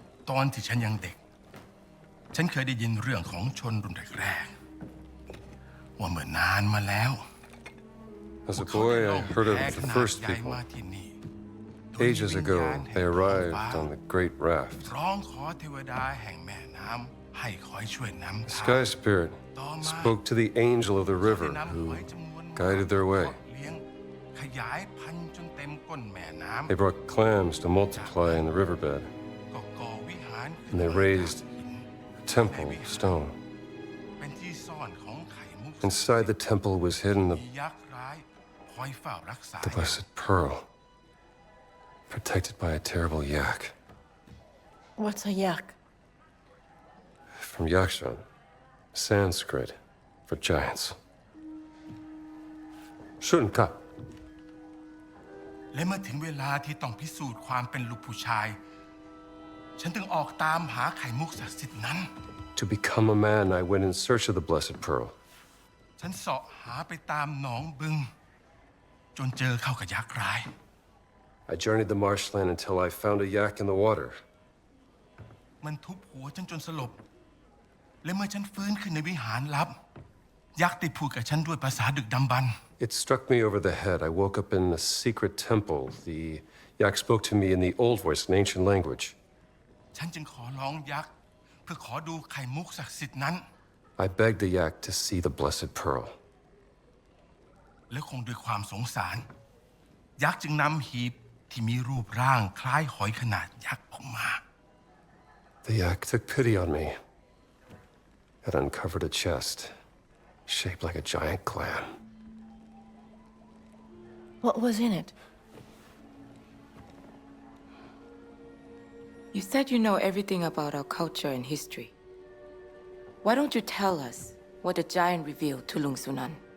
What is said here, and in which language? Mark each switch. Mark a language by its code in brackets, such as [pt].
[th] ตอนที่ฉันยังเด็ก ฉันเคยได้ยินเรื่องของชนรุ่นแรกๆว่าเมื่อนานมาแล้ว [en] As a boy, I heard of the first people. Ages ago, they arrived on the great raft. [th] ร้องขอเทวดาแห่งแม่น้ำให้คอยช่วยนำ [en] The [th] ทาง [en] sky spirit spoke to the angel of the river who guided their way. [th] เลี้ยงขยายพันธุ์จนเต็มก้นแม่น้ำ [en] They brought clams to multiply in the riverbed, [th] ก็ก่อวิหาร [en] and they raised a temple of stone. [th] เป็นที่ซ่อนของไข่มุก [en] Inside the temple was hidden [th] มียักษ์ร้ายคอยเฝ้ารักษา [en] the blessed pearl, protected by a terrible yak. What's a yak? From Yakshan, Sanskrit for giants. Shunka. [th] และเมื่อถึงเวลาที่ต้องพิสูจน์ความเป็นลูกผู้ชาย ฉันจึงออกตามหาไข่มุกศักดิ์สิทธิ์นั้น [en] To become a man, I went in search of the blessed pearl. [th] ฉันเสาะหาไปตามหนองบึง จนเจอเข้ากับยักษ์ร้าย [en] I journeyed the marshland until I found a yak in the water. [th] มันทุบหัวฉันจนสลบ และเมื่อฉันฟื้นขึ้นในวิหารลับ ยักษ์ได้พูดกับฉันด้วยภาษาดึกดำบรรพ์ [en] It struck me over the head. I woke up in a secret temple. The yak spoke to me in the old voice, an ancient language. [th] ฉันจึงขอร้องยักษ์เพื่อขอดูไข่มุกศักดิ์สิทธิ์นั้น [en] I begged the yak to see the blessed pearl. [th] และคงด้วยความสงสาร ยักษ์จึงนำหีบที่มีรูปร่างคล้ายหอยขนาดยักษ์ออกมา [en] The yak took pity on me. It uncovered a chest, shaped like a giant clam. What was in it? You said you know everything about our culture and history. Why don't you tell us what the giant revealed to Lung Sunan?